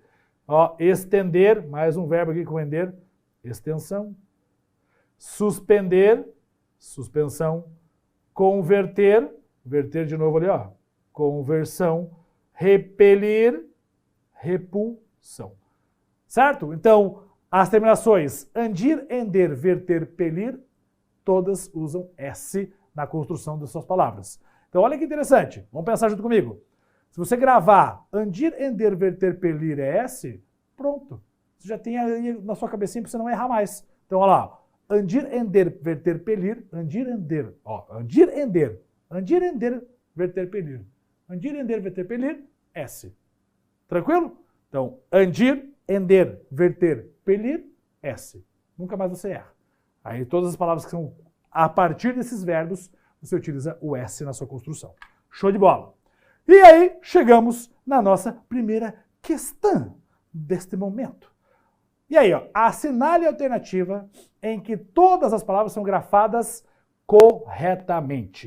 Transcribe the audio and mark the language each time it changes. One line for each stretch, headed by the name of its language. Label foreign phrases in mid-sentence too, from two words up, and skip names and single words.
Portuguese: Ó, estender, mais um verbo aqui com ender, extensão. Suspender, suspensão. Converter, verter de novo ali, ó, conversão. Repelir, repulsão. Certo? Então, as terminações andir, ender, verter, pelir, todas usam S na construção das suas palavras. Então, olha que interessante. Vamos pensar junto comigo. Se você gravar andir, ender, verter, pelir é S, pronto. Você já tem aí na sua cabecinha para você não errar mais. Então, olha lá. Andir, ender, verter, pelir, andir, ender. Ó, andir, ender, verter, pelir. Andir, ender, verter, pelir, S. Tranquilo? Então, andir, ender, verter, pelir, S. Nunca mais você erra. Aí todas as palavras que são a partir desses verbos, você utiliza o S na sua construção. Show de bola! E aí, chegamos na nossa primeira questão deste momento. E aí, ó, assinale a alternativa em que todas as palavras são grafadas corretamente.